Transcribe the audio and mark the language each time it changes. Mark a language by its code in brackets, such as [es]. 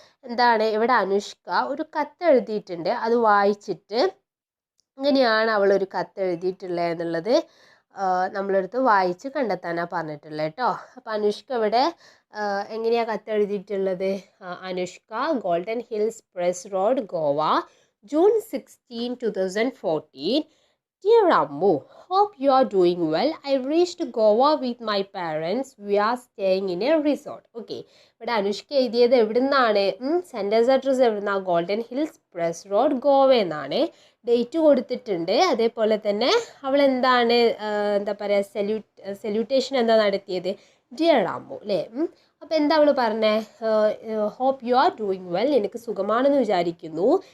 [ml] എന്താണ്, ഇവിടെ അനുഷ്ക ഒരു കത്ത് എഴുതിയിട്ടുണ്ട്, അത് വായിച്ചിട്ട് ഇങ്ങനെയാണ് അവളൊരു കത്ത് എഴുതിയിട്ടുള്ളത് എന്നുള്ളത് നമ്മളെടുത്ത് വായിച്ച് കണ്ടെത്താനാണ് പറഞ്ഞിട്ടുള്ളത് കേട്ടോ. അപ്പോൾ അനുഷ്ക ഇവിടെ എങ്ങനെയാണ് കത്ത് എഴുതിയിട്ടുള്ളത്, Anushka, golden hills press road, Goa, June 16, 2014. [en] Dear Ammu, hope you are doing well. I reached Goa with my parents. We are staying in a resort. [ml] Okay, ഇവിടെ അനുഷ്ക എഴുതിയത് എവിടെ നിന്നാണ്, സെൻറ്റൻസ് അഡ്രസ്സ് എവിടുന്ന, golden hills press road, Goa എന്നാണ്. Date കൊടുത്തിട്ടുണ്ട്. അതേപോലെ തന്നെ അവൾ എന്താണ് എന്താ പറയുക സല്യൂട്ടേഷൻ എന്താ നടത്തിയത്, ഡിയർ അമ്മു അല്ലേ. അപ്പോൾ എന്താ അവൾ പറഞ്ഞത്, [en] hope you are doing well, [ml] എനിക്ക് സുഖമാണെന്ന് വിചാരിക്കുന്നു.